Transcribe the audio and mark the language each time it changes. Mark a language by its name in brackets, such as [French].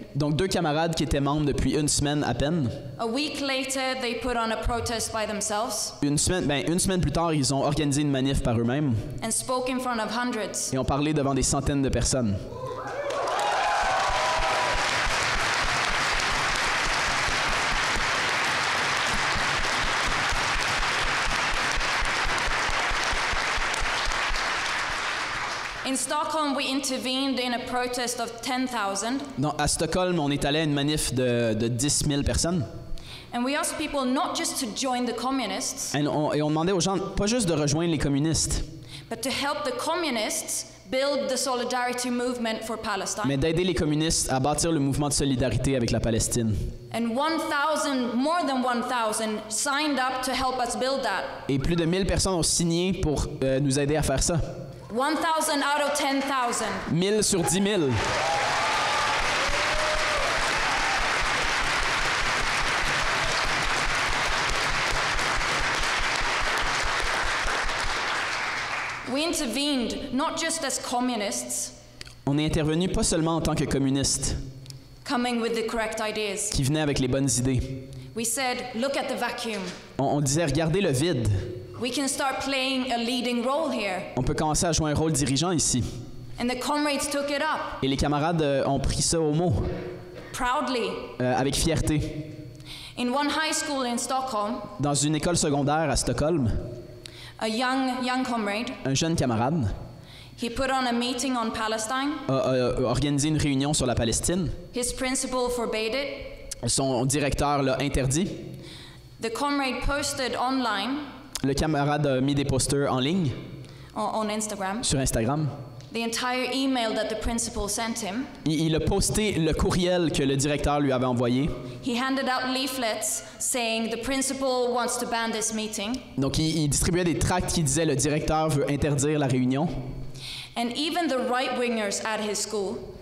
[French] donc 2 camarades qui étaient membres depuis une semaine à peine. [English] A week later, they put on a protest by themselves [French] Une semaine plus tard, ils ont organisé une manif par eux-mêmes [English] and spoke in front of hundreds. [French] et ont parlé devant des centaines de personnes. [English] In Stockholm, we intervened in a protest of 10,000. [French] À Stockholm, on est allé à une manif de 10 000 personnes. [English] And we asked people not just to join the communists, [French] Et on demandait aux gens pas juste de rejoindre les communistes, [English] but to help the communists build the solidarity movement for [French] mais [English] Palestine. [French] d'aider les communistes à bâtir le mouvement de solidarité avec la Palestine. [English] And more than 1,000 signed up to help us build that. [French] Et plus de 1000 personnes ont signé pour nous aider à faire ça. [English] 1,000 out of 10,000. [French] 1000 sur 10 000. [English] We intervened not just as communists, [French] On est intervenu pas seulement en tant que communistes, [English] coming with the correct ideas. [French] qui venaient avec les bonnes idées. [English] We said, look at the vacuum. [French] On disait, regardez le vide. [English] We can start playing a leading role here. [French] On peut commencer à jouer un rôle dirigeant ici. [English] And the comrades took it up, [French] Et les camarades ont pris ça au mot, [English] proudly. [French] avec fierté. [English] In one high school in Stockholm, [French] Dans une école secondaire à Stockholm, [English] a young comrade, [French] un jeune camarade [English] he put on a meeting on Palestine. [French] a organisé une réunion sur la Palestine. [English] His principal forbade it. [French] Son directeur l'a interdit. [English] The comrade posted online [French] Le camarade a mis des posters en ligne [English] on Instagram [French] sur Instagram. [English] the entire email that the principal sent him. [French] Il a posté le courriel que le directeur lui avait envoyé. [English] He handed out leaflets saying the principal wants to ban this meeting. [French] Donc il distribuait des tracts qui disaient le directeur veut interdire la réunion. [English] And even the right-wingers at his school